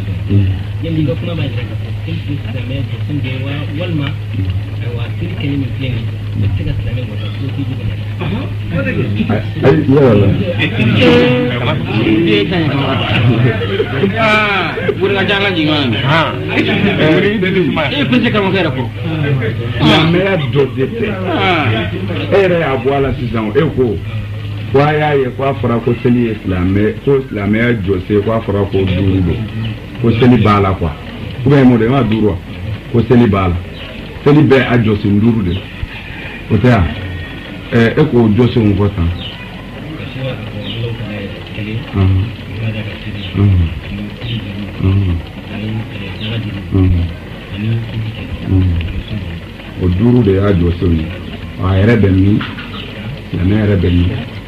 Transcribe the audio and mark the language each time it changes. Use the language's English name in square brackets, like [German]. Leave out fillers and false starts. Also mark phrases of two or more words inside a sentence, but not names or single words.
[Bambara] dɔn yanni dɔ kuma b'a jira k'a fɔ sen tɛ samiya dɔn sen bɛ walima ayiwa seli kɛli min filɛ nin ye bɛ se ka silamɛ wasa ko k'i jugu burika janga jingana e pese kama kɛra ko silamɛya dɔ de tɛ e yɛrɛ y'a bɔ a la sisan e ko ko a y'a ye ko a fɔra ko seli ye ko silamɛya jɔsen ko a fɔra ko 5 don ko seli b'a la [French] quoi ou bien [Bambara] mo de ma 5 wa ko seli b'a la seli bɛɛ a jɔsen 5 de o tɛ yan e k'o jɔsenw fɔ tan o 5 de y'a jɔsenw ye a yɛrɛ bɛ min silamɛ yɛrɛ bɛ min